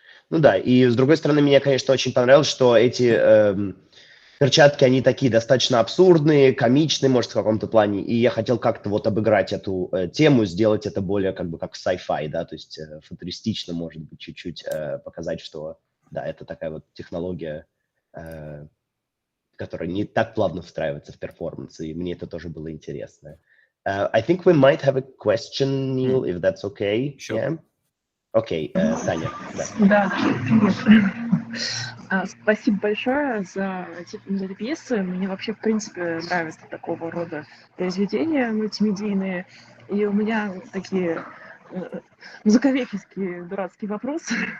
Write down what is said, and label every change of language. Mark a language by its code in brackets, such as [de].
[ru] Ну да, и с другой стороны, мне, конечно, очень понравилось, что эти перчатки, они такие достаточно абсурдные, комичные, может, в каком-то плане, и я хотел как-то вот обыграть эту тему, сделать это более как бы как sci-fi, да, то есть футуристично, может быть, чуть-чуть показать, что, да, это такая вот технология, которая не так плавно встраивается в перформанс, и мне это тоже было интересно. [en] I think we might have a question, Neil, if that's okay. Sure. Yeah? [ru] Окей, Таня. Да, привет. Спасибо большое за эти пьесы. Мне вообще, в принципе, нравятся такого рода произведения мультимедийные. И у меня такие музыковедческие дурацкие вопросы.